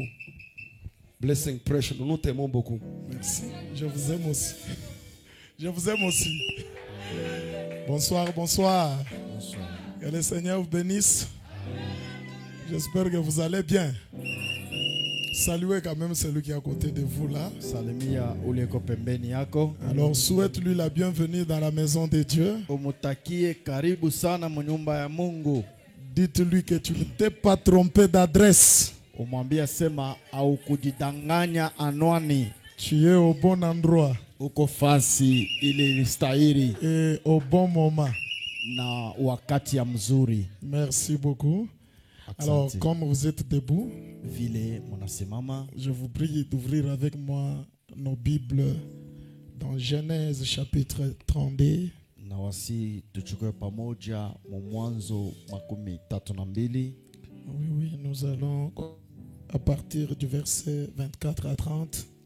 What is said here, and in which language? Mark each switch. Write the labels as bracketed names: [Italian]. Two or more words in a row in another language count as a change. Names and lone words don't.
[French] Blessing, prêche-nous, nous t'aimons beaucoup. Merci, je vous aime aussi. Je vous aime aussi. Bonsoir, bonsoir. Bonsoir. Que le Seigneur vous bénisse. J'espère que vous allez bien. Saluez quand même celui qui est à côté de vous là. [Swahili] Salimia uleko pembeni yako. [French] Alors souhaite-lui la bienvenue dans la maison de Dieu. [Swahili] Umutakie karibu sana mu nyumba ya Mungu. [French] Dites-lui que tu ne t'es pas trompé d'adresse. [Swahili] Umwambia sema au kujidanganya anwani. [French] Tu es au bon endroit. [Swahili] Uko fasi ile ilistahili. [French] Et au bon moment. [Swahili] Na wakati ya mzuri. [French] Merci beaucoup. Alors, comme vous êtes debout, je vous prie d'ouvrir avec moi nos Bibles dans Genèse chapitre 32. Oui, nous allons à partir du verset 24 à 30.